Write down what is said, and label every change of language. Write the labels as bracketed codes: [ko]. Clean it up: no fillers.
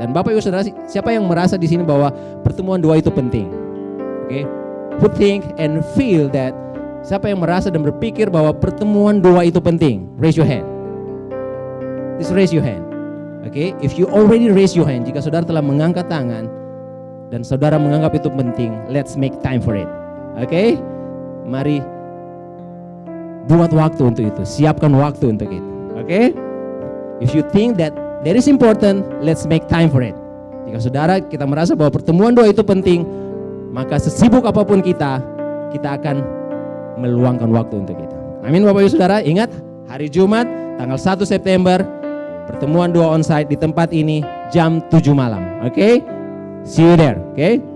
[id] Dan Bapak Ibu Saudara, siapa yang merasa di sini bahwa pertemuan doa itu penting? [en] Oke, who think and feel that? [id] Siapa yang merasa dan berpikir bahwa pertemuan doa itu penting? Raise your hand. Please raise your hand. [en] Oke, if you already raise your hand, jika saudara telah mengangkat tangan dan saudara menganggap itu penting, let's make time for it. [id] Oke, mari buat waktu untuk itu, siapkan waktu untuk itu. [en] Oke, if you think that is important, let's make time for it. [id] Jika saudara kita merasa bahwa pertemuan doa itu penting, maka sesibuk apapun kita akan meluangkan waktu untuk itu. Amin Bapak Ibu Saudara. Ingat, Hari Jumat tanggal 1 September pertemuan doa onsite di tempat ini jam 7 malam. Oke? See you there. Oke?